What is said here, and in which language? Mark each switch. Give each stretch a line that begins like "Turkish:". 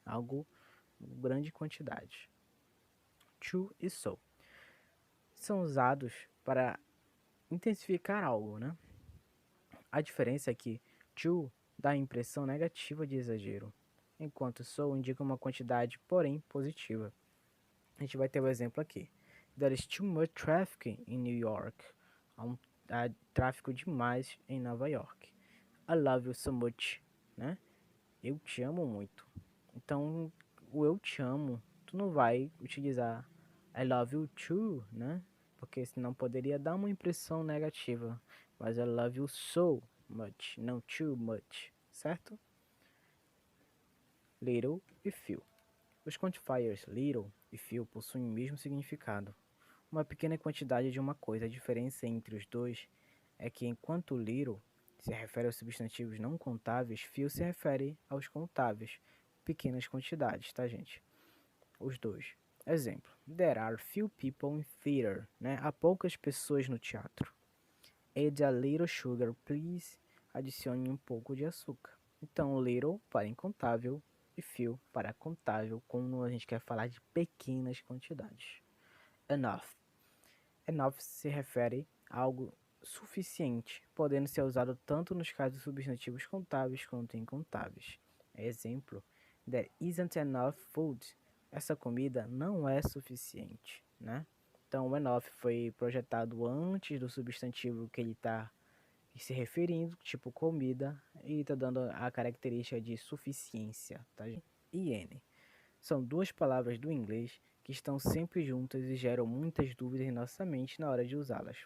Portuguese: Algo grande quantidade. To e so são usados para intensificar algo, né? A diferença é que to dá a impressão negativa de exagero, enquanto so indica uma quantidade, porém positiva. A gente vai ter o exemplo aqui.
English: There is too much traffic in New York.
Portuguese: Há tráfego demais em Nova York.
English: I love you so much,
Portuguese: né? Eu te amo muito. Então, o eu te amo, tu não vai utilizar
English: I love you too,
Portuguese: né? Porque senão poderia dar uma impressão negativa. Mas
English: I love you so much,
Portuguese: não
English: too much,
Portuguese: certo? Little e few. Os quantifiers little e few possuem o mesmo significado. Uma pequena quantidade de uma coisa. A diferença entre os dois é que enquanto little se refere aos substantivos não contáveis, few se refere aos contáveis, pequenas quantidades, tá, gente? Os dois. Exemplo:
English: There are few people in theater,
Portuguese: né? Há poucas pessoas no teatro.
English: Add a little sugar, please.
Portuguese: Adicione um pouco de açúcar. Então, little para incontável e few para contável, quando a gente quer falar de pequenas quantidades. Enough. Enough se refere a algo suficiente, podendo ser usado tanto nos casos substantivos contáveis quanto incontáveis. Exemplo:
English: There isn't enough food.
Portuguese: Essa comida não é suficiente, né? Então, o enough foi projetado antes do substantivo que ele está se referindo, tipo comida, e está dando a característica de suficiência, tá? E N. São duas palavras do inglês que estão sempre juntas e geram muitas dúvidas em nossa mente na hora de usá-las.